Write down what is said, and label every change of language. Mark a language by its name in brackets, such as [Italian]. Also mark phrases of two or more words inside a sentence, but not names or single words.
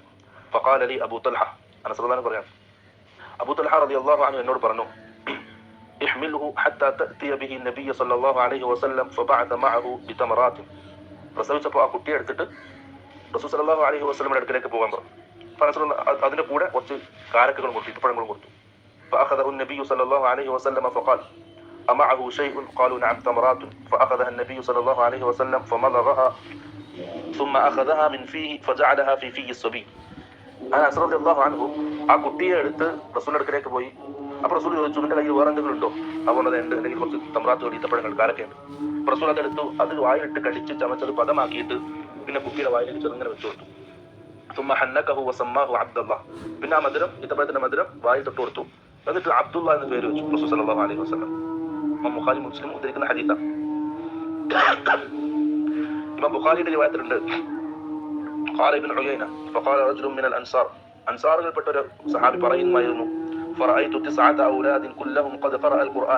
[Arabic] فقال لي أبو طلحة أنس رضي الله عنه പറയാണ്, أبو طلحة رضي الله عنه [Malayalam] എന്നോട് പറഞ്ഞു, [Arabic] احمله حتى تأتي به النبي صلى الله عليه وسلم فبعث معه بتمرات. [Malayalam] പ്രസവിച്ചപ്പോൾ ആ കുട്ടിയെ എടുത്തിട്ട് റസൂൽ [Arabic] صلى الله عليه وسلم [Malayalam] അടുക്കലേക്ക് പോകാൻ പറഞ്ഞു. അതിന്റെ കൂടെ കുറച്ച് കാരക്കകളും കൊടുത്തു, ഈത്തപ്പഴങ്ങളും കൊടുത്തു. [Arabic] فأخذه النبي صلى الله عليه وسلم فقال أمعه شيء؟ قالوا نعم تمرات. فأخذها النبي صلى الله عليه وسلم فمضغها ثم أخذها من فيه فجعلها في فيه الصبي. [Malayalam] അനസ് [Arabic] رضي الله عنه [Malayalam] ആ കുട്ടിയെ എടുത്ത് റസൂലിന്റെ അടുക്കലേക്ക് പോയി. അപ്പോൾ റസൂൽ ചോദിച്ചു, നിന്റെ കയ്യിൽ വേറെ എന്തെങ്കിലും ഉണ്ടോ? അതുകൊണ്ട് എന്തെങ്കിലും കുറച്ച് തമ്രാത്തുകൾ, ഈത്തപ്പഴങ്ങൾ, കാരക്കയുണ്ട്. റസൂൽ അതെടുത്തു, അത് വായിലിട്ട് കടിച്ച് ചമച്ചത് പദമാക്കിയിട്ട് പിന്നെ കുട്ടിയുടെ വായിലേക്ക് ചെറുങ്ങനെ വെച്ചു കൊടുത്തു. [Arabic] ثم حنكه وسماه عبد الله. [Malayalam] പിന്നെ ആ മധുരം, ഈത്തപ്പഴത്തിന്റെ മധുരം വായിൽ തൊട്ട് കൊടുത്തു. എന്നിട്ട് അബ്ദുള്ള എന്ന് പേര് വെച്ചു റസൂൽ [Arabic] صلى الله عليه وسلم. [Malayalam] ഇമാം ബുഖാരി മുസ്ലിം ഉദ്ധരിക്കുന്ന ഹദീസാണ്. ഇമാം ബുഖാരിയുടെ റിവായത്തിലുണ്ട്, [Arabic] قال ابن عيينة فقال رجل من الأنصار, [Malayalam] അൻസാറുകൾപ്പെട്ട ഒരു സഹാബി പറയുമായിരുന്നു, [Arabic] فرأيت 9 أولاد كلهم قد قرأ القرآن.